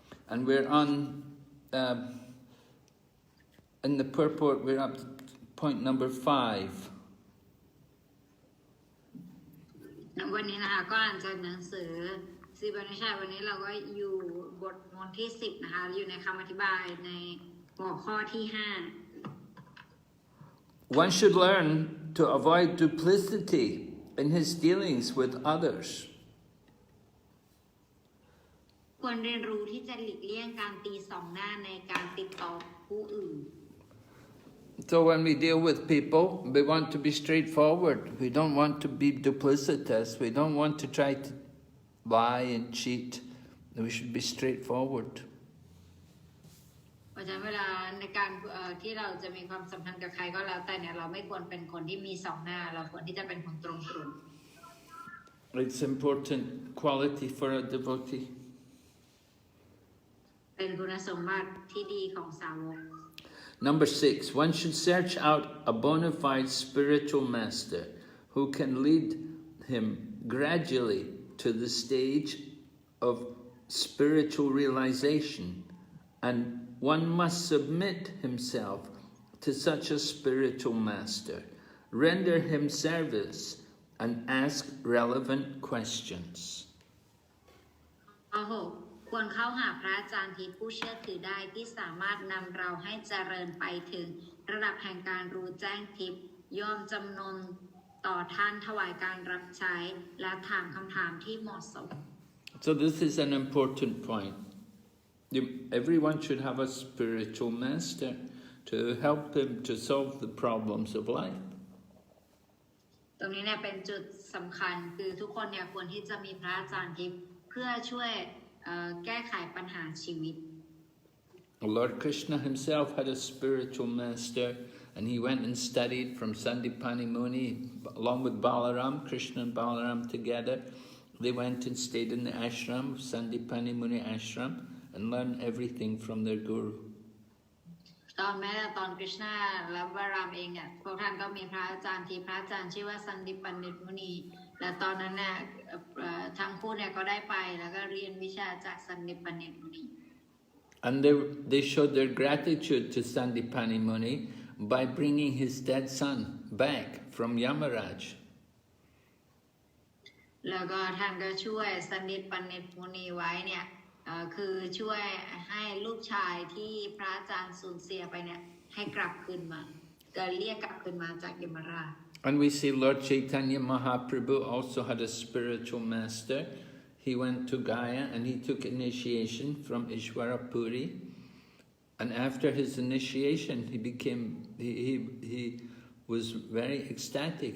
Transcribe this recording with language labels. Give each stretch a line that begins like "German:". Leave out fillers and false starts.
English: And we're on, in the purport, we're up to point number 5.
Thai: วันนี้นะคะก็อ่านจากหนังสือซีบัญชาวันนี้เราก็อยู่บทมนที่10นะคะอยู่ในคำอธิบายในหัวข้อที่5
English: One should learn to avoid duplicity in his dealings with others.
Thai: ควรเรียนรู้ที่จะหลีกเลี่ยงการตีสองหน้าในการติดต่อผู้อื่น
English: So when we deal with people, we want to be straightforward. We don't want to be duplicitous. We don't want to try to lie and cheat. We should be straightforward.
Thai: เพราะฉะนั้นเวลาในการที่เราจะมีความสัมพันธ์กับใครก็แล้วแต่เนี่ยเราไม่ควรเป็นคนที่มีสองหน้าเราควรที่จะเป็นคนตรงๆ
English: It's important quality for a devotee.
Thai: เป็นคุณสมบัติที่ดีของสาวก
English: Number 6, one should search out a bona fide spiritual master who can lead him gradually to the stage of spiritual realization, and one must submit himself to such a spiritual master, render him service, and ask relevant questions.
Thai: ควรเข้าหาพระอาจารย์ที่ผู้เชื่อถือได้ที่สามารถนำเราให้เจริญไปถึงระดับแห่งการรู้แจ้งทิพย์ยอมจำนนต่อท่านถวายการรับใช้และถามคำถามที่เหมาะสม
English: So this is an important point. Everyone should have a spiritual master to help him to solve the problems of life.
Thai: ตรงนี้เนี่ยเป็นจุดสำคัญคือทุกคนเนี่ยควรที่จะมีพระอาจารย์ทิพย์เพื่อช่วยแก้ไขปัญหาชีวิต
English: Lord Krishna himself had a spiritual master, and he went and studied from Sandipani Muni along with Balaram. Krishna and Balaram together, they went and stayed in the ashram, Sandipani Muni ashram, and learned everything from their guru.
Thai: ตอนกฤษณาและบารามเองพวกท่านก็มีพระอาจารย์ที่พระอาจารย์ชื่อว่าสันติปันดิตมุนีและตอนนั้นน่ะทั้งคู่เนี่ยก็ได้ไปแล้วก็เรียนวิชาจากสันติปันดิตมุนี
English: And they showed their gratitude to Sandipani Muni by bringing his dead son back from Yamaraj.
Thai: แล้วก็ท่านก็ช่วยสันติปันดิตมุนีไว้เนี่ยคือช่วยให้ลูกชายที่พระอาจารย์สูญเสียไปเนี่ยให้กลับคืนมาก็เรียกกลับคืนมาจากยมราช
English: And we see Lord Chaitanya Mahaprabhu also had a spiritual master. He went to Gaya and he took initiation from Ishwara Puri. And after his initiation, he was very ecstatic.